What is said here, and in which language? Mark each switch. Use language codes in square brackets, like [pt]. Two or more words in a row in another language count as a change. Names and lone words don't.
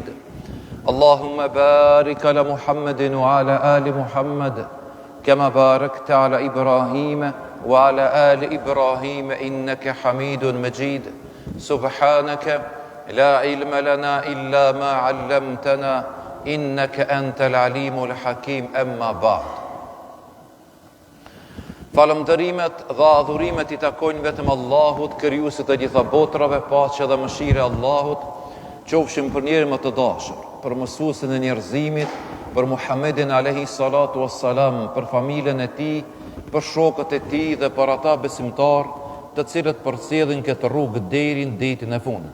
[ar] اللهم بارك على محمد وعلى آل محمد كما باركت على إبراهيم وعلى آل إبراهيم إنك حميد مجيد. سبحانك لا علم لنا إلا ما علمتنا إنك أنت العليم الحكيم. أما بعد. [sq] Falëndërimet dhe adhurimet I takojnë vetëm Allahut, krijuesit të gjitha botrave. Paqja dhe mëshira e Allahut qofshin për njerin më të dashur, për mësuesin e njerëzimit, për Muhammedin [ar] عليه الصلاة والسلام, [sq] për familjen e tij, për shokët e tij dhe për ata besimtar të cilët përcjellin këtë rrugë deri në ditën e fundit.